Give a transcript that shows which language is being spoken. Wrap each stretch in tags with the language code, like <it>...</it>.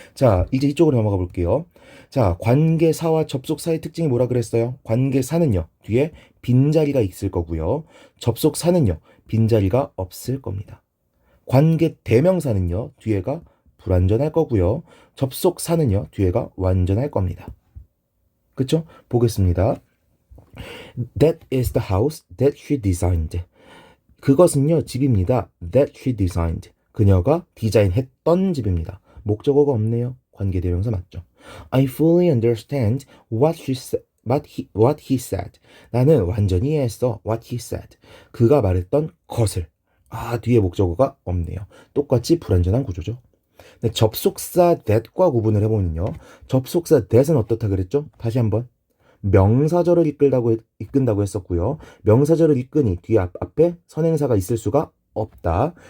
<ko>자, 이제 이쪽으로 넘어가 볼게요. 자, 관계사와 접속사의 특징이 뭐라 그랬어요? 관계사는요, 뒤에 빈자리가 있을 거고요. 접속사는요, 빈자리가 없을 겁니다. 관계 대명사는요, 뒤에가 불완전할 거고요. 접속사는요, 뒤에가 완전할 겁니다. 그쵸? 보겠습니다.</ko> <en>That is the house that she designed.</en> <ko>그것은요, 집입니다.</ko> <en>That she designed.</en> <ko>그녀가 디자인했던 집입니다. 목적어가 없네요. 관계대명사 맞죠?</ko> <en>I fully understand what he said.</en> <ko>나는 완전히 이해했어.</ko> <en>What he said.</en> <ko>그가 말했던 것을. 아, 뒤에 목적어가 없네요. 똑같이 불완전한 구조죠. 근데 접속사 that과 구분을 해보면요. 접속사 that은 어떻다 그랬죠? 다시 한번. 명사절을 이끈다고 했었고요. 명사절을 이끄니 뒤에 앞에 선행사가 있을 수가 없다.</ko>